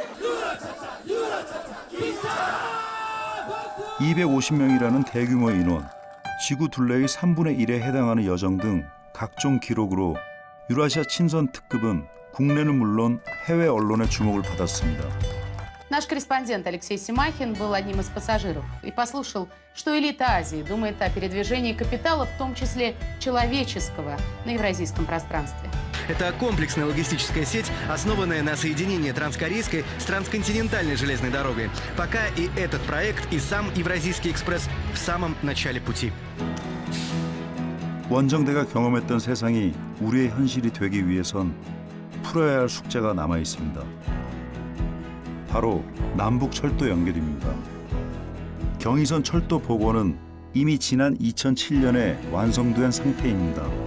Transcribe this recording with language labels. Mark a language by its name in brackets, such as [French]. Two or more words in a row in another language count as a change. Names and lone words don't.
[Korean] 250명이라는 대규모 인원, 지구 둘레의 3분의 1에 해당하는 여정 등 각종 기록으로 유라시아 친선 특급은 국내는 물론 해외 언론의 주목을 받았습니다. [Russian] Наш корреспондент Алексей Семахин был одним из пассажиров и послушал, что элита Азии думает о передвижении капитала, в том числе человеческого, на евразийском пространстве. Это комплексная логистическая сеть, основанная на соединении транскорейской с трансконтинентальной железной дорогой. Пока и этот проект, и сам Евразийский экспресс в самом начале пути. [Korean] 원정대가 경험했던 세상이 우리의 현실이 되기 위해선 풀어야 할 숙제가 남아 있습니다. 바로 남북 철도 연결입니다. 경의선 철도 복원은 이미 지난 2007년에 완성된 상태입니다.